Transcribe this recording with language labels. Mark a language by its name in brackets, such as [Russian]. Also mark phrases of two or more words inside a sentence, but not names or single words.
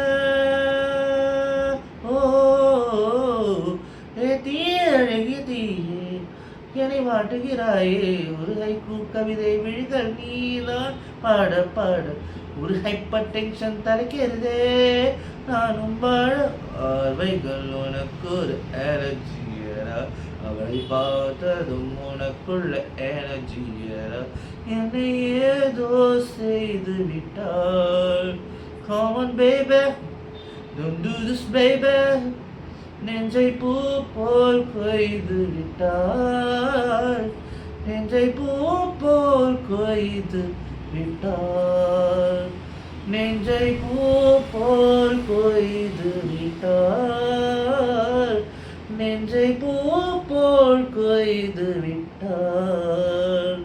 [Tamil] ஓ தீயே அழகிய தீயே என்னை வாட்டுகிறாயே ஒரு ஹைக்கூ கவிதை விழிகள் நீதான் பாட பாட ஒரு [English] hyper tension [Tamil] தலைக்கிறதே நானும் வாழ. ஆர்வைகள் உனக்கு ஒரு அலர்ஜியரா அவளை பார்த்ததும் உனக்குள்ள எனர்ஜியரா என்னை ஏதோ செய்து விட்டாள். [English] Come on baby, don't do this baby. [Tamil] நெஞ்சை பூ போல் கொய்து விட்டாள், நெஞ்சை பூ போல் கொய்து விட்டாள், நெஞ்சை பூ போல் கொய்து விட்டாள், நெஞ்சை பூ போல் கொய்து விட்டாள்.